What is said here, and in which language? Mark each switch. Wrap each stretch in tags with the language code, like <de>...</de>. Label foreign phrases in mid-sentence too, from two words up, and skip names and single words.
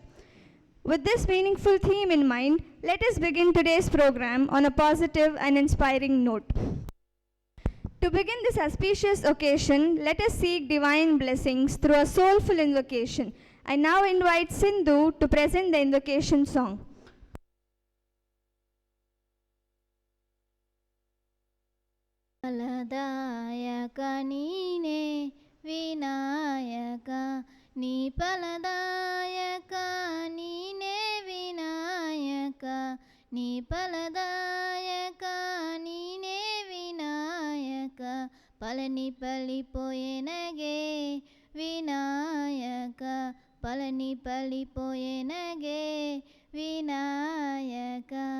<en>With this meaningful theme in mind, let us begin today's program on a positive and inspiring note. To begin this auspicious occasion, let us seek divine blessings through a soulful invocation. I now invite Sindhu to present the invocation song.</en> <kn>ಫಲದಾಯಕ ನೀನೇ ವಿನಾಯಕ, ನೀ ಫಲದಾಯಕ ನೀನೇ ವಿನಾಯಕ, ನೀ ಫಲದಾಯಕ ನೀನೇ ವಿನಾಯಕ, ಫಲನಿ ಫಲಿಪೊಯೆನಗೆ ವಿನಾಯಕ, ಫಲನಿ ಫಲಿಪೊಯೆನಗೆ ವಿನಾಯಕ.</kn>